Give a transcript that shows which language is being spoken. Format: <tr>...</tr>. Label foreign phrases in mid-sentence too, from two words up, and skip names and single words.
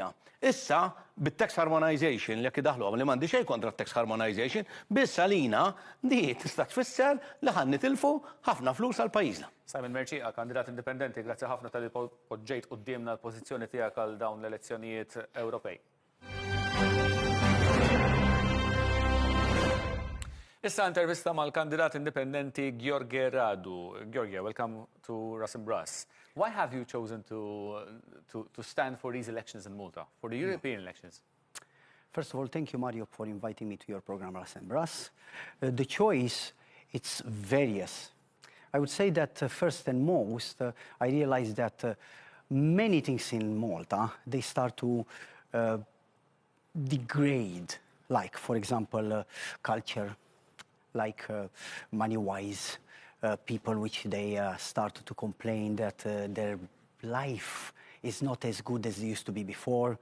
<mt>Issa, bit-</mt> <en>tax harmonization</en> <mt>li jekk daħlu li m'għandi xejn kontra</mt> <en>tax harmonization,</en> <mt>biss għalina di tista' tfisser li ħan nitilfu ħafna flus għal pajjiżna. Simon Mercieca, kandidat indipendenti, grazzi ħafna tal-li poġġejt qudiemna l-pożizzjoni tiegħek għal dawn l-elezzjonijiet Ewropej. Issa intervista mal-kandidat indipendenti Gheorghe Radu.</mt> <en>Gheorghe, welcome to RASimbRAS. Why have you chosen to stand for these elections in Malta, for the European elections? First of all, thank you, Mario, for inviting me to your program, RASimbRAS. The choice, it's various. I would say that first and most, I realized that many things in Malta, they start to degrade, like, for example, culture, like money-wise, people which they start to complain that their life is not as good as it used to be before.</en>